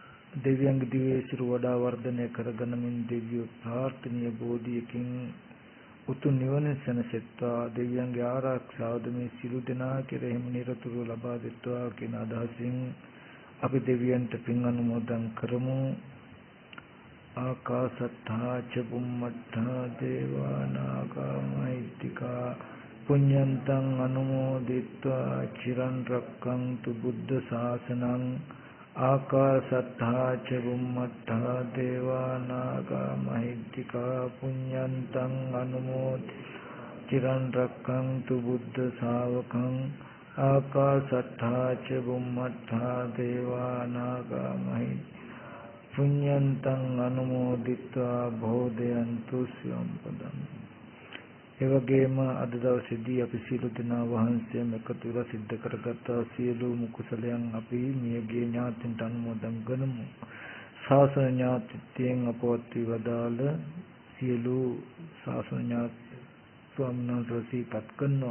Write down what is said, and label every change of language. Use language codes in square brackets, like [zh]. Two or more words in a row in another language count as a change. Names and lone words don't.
[si] දෙවියන්ගේ දිව්‍ය සිරු වඩා වර්ධනය කරගනිමින් දෙවියෝ ප්‍රාර්ථනීය බෝධියකින් උතුම් නිවන සැනසෙත්වා දෙවියන්ගේ ආරක්ෂාවද මේ සිළු දෙනා කෙරෙහිම නිරතුරුව ලබා දෙත්වා කියන අදහසින් අපි දෙවියන්ට පින් අනුමෝදන් කරමු. [pi] ආකාසත්තා ච බුම්මත්තා දේවා නාග මහිත්‍තිකා පුඤ්ඤන්තං අනුමෝදිත්වා චිරන් රක්ඛන්තු බුද්ධ ශාසනං. ආකාසත්තා ච බුම්මත්තා දේවා නාග මහිත්‍තිකා පුඤ්ඤන්තං අනුමෝදිත්වා චිරන් රක්ඛන්තු බුද්ධ ශාවකං. ආකාසත්තා ච බුම්මත්තා දේවා නාග මහිත්‍තිකා පුඤ්ඤන්තං අනුමෝදිත්වා බෝධයන්තු සියම්පදං. [si] එවැගේම අද දවසේදී අපි සියලු දෙනා වහන්සේම එකතු වෙලා සිද්ධ කරගත් සියලුම කුසලයන් අපි මියගේ ඥාතින්ට අනුමෝදන් කරමු. ශාසන ඥාතිත්වයෙන් අපවත් වදාළ සියලු ශාසන ඥාති ස්වාමීන් වහන්සේ සිහිපත් කරනවා.